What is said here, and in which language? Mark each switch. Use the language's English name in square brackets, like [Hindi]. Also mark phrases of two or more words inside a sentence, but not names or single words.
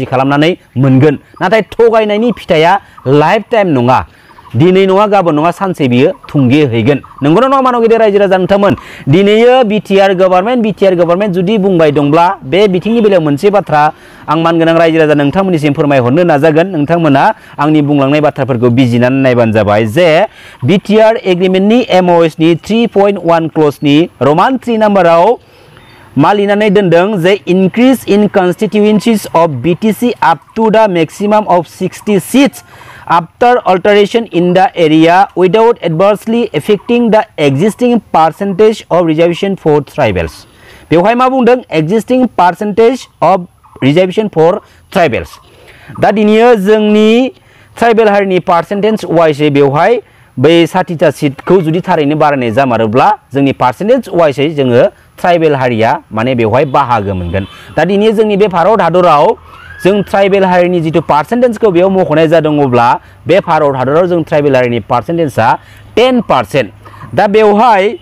[Bodo] खालामनानै मोनगोन नाथाय थगायनायनि फिथाइया [English] life time [Bodo] नङा दिनै नङा गाबोन नङा सानसे बियो थुंगे हैगोन नंगौना नङा मानव गेदेर रायजो राजा नोंथांमोन दिनै [English] BTR government [Bodo] जुदि बुंबाय दंब्ला बे बिथिंनि बेलायाव मोनसे बाथ्रा आं मानगोनां रायजो राजा नोंथांमोननिसिम फोरमायहरनो नाजागोन नोंथांमोना आंनि बुंलांनाय बाथ्राफोरखौ बिजिरनानै नायबानो जाबाय जे BTR एग्रिमेन्टनि MOS नि 3.1 क्लजनि रमान 3 नाम्बाराव मा लिरनानै दोनदों जे [English] increase in constituencies of BTC up to the maximum of 60 seats after alteration in the area without adversely affecting the existing percentage of reservation for tribals [Bodo] बेवहाय मा बुंदों [English] existing percentage of reservation for [Bodo] tribals दा दिनै जोंनि ट्राइबेल हारिनि पार्सेन्टेज वाइसै बेवहाय बै 60टा सीटखौ जुदि थारैनो बारायनाय जामारोब्ला जोंनि पार्सेन्टेज वाइसै जोङो ट्राइबेल हारिया माने बेवहाय बाहागो मोनगोन दा दिनै जोंनि बे भारत हादराव जों ट्राइबेल हारिनि जितु पार्सेन्टेजखौ बेयाव मख'नाय जादों अब्ला बे भारत हादराव जों ट्राइबेल हारिनि पार्सेन्टेजआ 10% दा बेवहाय